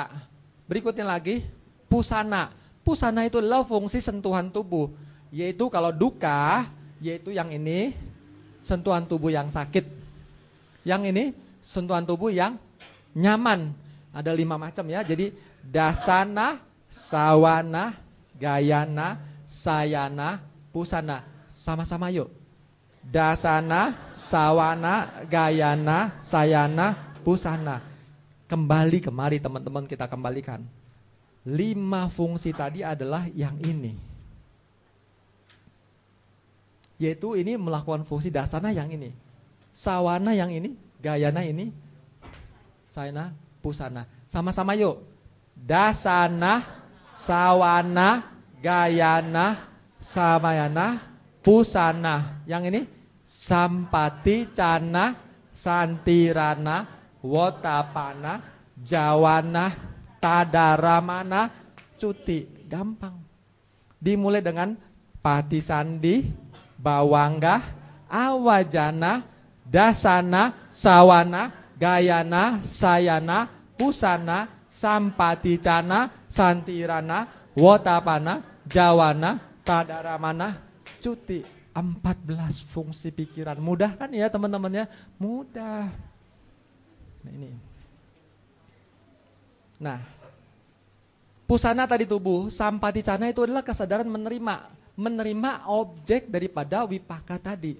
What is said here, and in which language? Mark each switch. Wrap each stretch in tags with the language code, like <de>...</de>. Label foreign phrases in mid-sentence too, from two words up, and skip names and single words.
<id>Berikutnya lagi pusana. Pusana itu adalah fungsi sentuhan tubuh. Yaitu kalau duka, yaitu yang ini sentuhan tubuh yang sakit. Yang ini sentuhan tubuh yang nyaman. Ada 5 macam ya.</id> <pi>Jadi dasana, sawana, gayana, sayana, pusana.</pi> <id>Sama-sama yuk.</id> <pi>Dasana, sawana, gayana, sayana, pusana.</pi> <id>Kembali kemari teman-teman, kita kembalikan. 5 fungsi tadi adalah yang ini. Yaitu ini melakukan fungsi dasana yang ini. Sawana yang ini, gayana ini, sayana, pusana. Sama-sama yuk.</id> <pi>Dasana, sawana, gayana, samayana, pusana.</pi> <id>Yang ini</id> <pi>sampati, cana, santirana, wotapana, jawana, tadaramana, cuti.</pi> <id>Gampang. Dimulai dengan</id> <pi>patisandi, bawangga, awajana, dasana, sawana, gayana, sayana, pusana, sampaticana, santirana, wotapana, jawana, tadaramana, cuti.</pi> <id>14 fungsi pikiran. Mudah kan ya teman-teman ya? Mudah. Nah ini. Nah, pusana tadi tubuh, sampaticana itu adalah kesadaran menerima objek daripada wipaka tadi.</id>